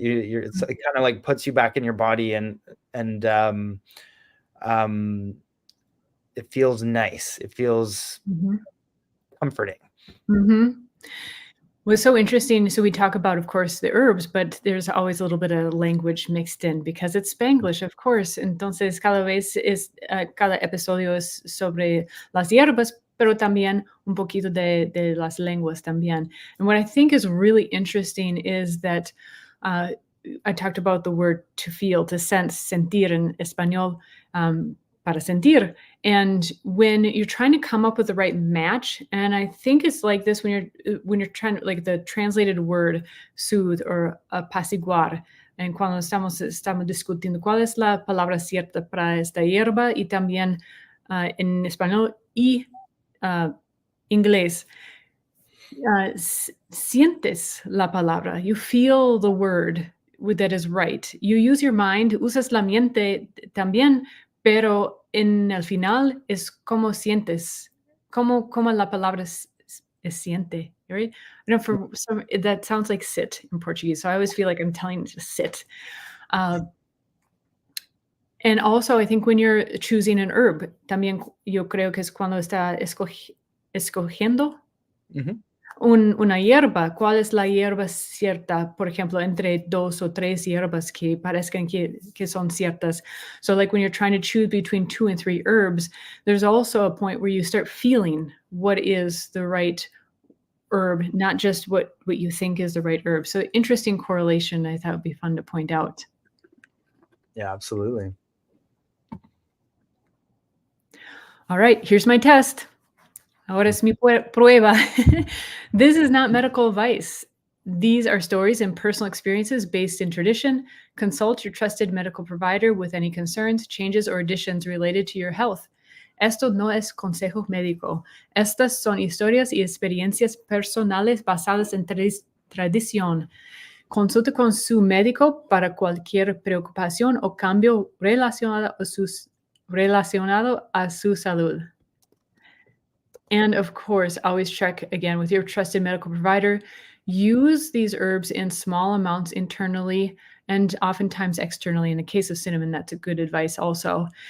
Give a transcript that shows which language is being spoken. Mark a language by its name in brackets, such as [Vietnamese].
[English] It kind of like puts you back in your body, and it feels nice. It feels comforting. Well, it's so interesting. So we talk about, of course, the herbs, but there's always a little bit of language mixed in because it's Spanglish, of course. [Spanish] Entonces, cada episodio es sobre las hierbas, pero también un poquito de las lenguas también. [English] And what I think is really interesting is that I talked about the word to feel, to sense, sentir in Español, para sentir. And when you're trying to come up with the right match, and I think it's like this when you're trying to, like the translated word soothe or apaciguar, [Spanish] en cuando estamos discutiendo cuál es la palabra cierta para esta hierba y también en español y inglés. Sientes la palabra. [English] You feel the word that is right. You use your mind, [Spanish] usas la mente también, pero en el final es como sientes, como la palabra siente, right? [English] I know for some that sounds like sit in Portuguese, so I always feel like I'm telling you to sit. And also, I think when you're choosing an herb, [Spanish] también yo creo que es cuando está escogiendo una hierba. ¿Cuál es la hierba cierta? Por ejemplo, entre 2 o 3 hierbas que parezcan que son ciertas. [English] So like when you're trying to choose between 2 and 3 herbs, there's also a point where you start feeling what is the right herb, not just what you think is the right herb. So interesting correlation, I thought would be fun to point out. Yeah, absolutely. All right, here's my test. [Spanish] Ahora es mi prueba. [English] This is not medical advice. These are stories and personal experiences based in tradition. Consult your trusted medical provider with any concerns, changes, or additions related to your health. [Spanish] Esto no es consejo médico. Estas son historias y experiencias personales basadas en tradición. Consulte con su médico para cualquier preocupación o cambio relacionado a su salud. [English] And of course, always check again with your trusted medical provider. Use these herbs in small amounts internally and oftentimes externally. In the case of cinnamon, that's a good advice also.